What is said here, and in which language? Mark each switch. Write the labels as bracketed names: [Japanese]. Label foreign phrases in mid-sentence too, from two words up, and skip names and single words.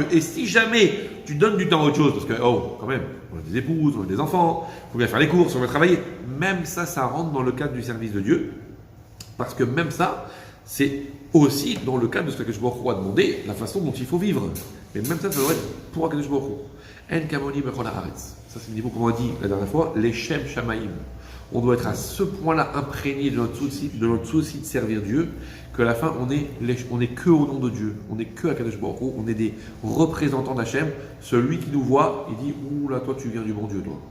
[French] Et si jamais tu donnes du temps à autre chose, parce que, quand même, on a des épouses, on a des enfants, il faut bien faire les courses, on va travailler, même ça, ça rentre dans le cadre du service de Dieu, parce que même ça, c'est aussi dans le cadre de ce que Kadosh Baruch Hu a demandé, la façon dont il faut vivre. Mais même ça doit être pour Kadosh Baruch Hu. [Hebrew] אין כמוני בכל הארץ. [French] Ça, c'est le niveau, comme on a dit la dernière fois, les [Hebrew] שם שמים. [French] On doit être à ce point-là imprégné de notre souci de servir Dieu, qu'à la fin, on est que au nom de Dieu. On n'est que à Kadosh Baruch Hu. On est des représentants d'Hachem. Celui qui nous voit, il dit ouh là, toi, tu viens du bon Dieu, toi.